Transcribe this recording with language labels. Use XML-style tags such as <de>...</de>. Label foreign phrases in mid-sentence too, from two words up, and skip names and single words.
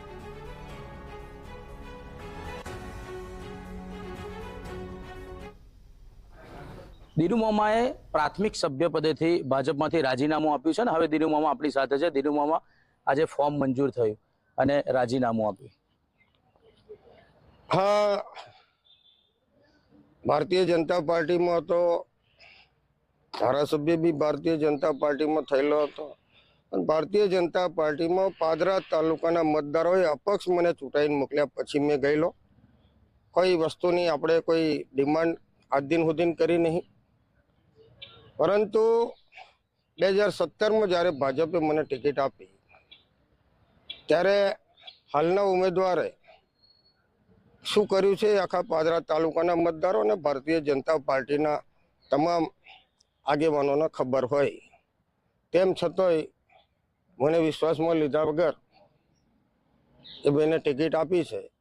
<gu>દિનુ મામાએ પ્રાથમિક સભ્ય પદેથી ભાજપમાંથી રાજીનામું આપ્યું છે ને હવે દિનુ મામા આપણી સાથે છે। દિનુ મામા આજે ફોર્મ મંજૂર થયું અને રાજીનામું આપ્યું। હાં, ભારતીય જનતા પાર્ટી મેં તો ધારાસભ્ય ભી ભારતીય જનતા પાર્ટી મેં થયેલો હતો। ભારતીય જનતા પાર્ટી મેં પાદરા તાલુકાના મતદારોએ અપક્ષ મને ચૂંટાઈને મોકલ્યા પછી મૈં ગયેલો। કોઈ વસ્તુની આપણે કોઈ ડિમાન્ડ આજ દિન સુધી કરી નહીં, પરંતુ 2017 મેં જ્યારે ભાજપે મને ટિકિટ આપી ત્યારે હાલના ઉમ્મીદવારે શું કર્યું છે આખા પાદરા તાલુકાના મતદારો અને ભારતીય જનતા પાર્ટીના તમામ આગેવાનોને ખબર હોય, તેમ છતાંય મને વિશ્વાસમાં લીધા વગર એ બેને ટિકિટ આપી છે।</gu>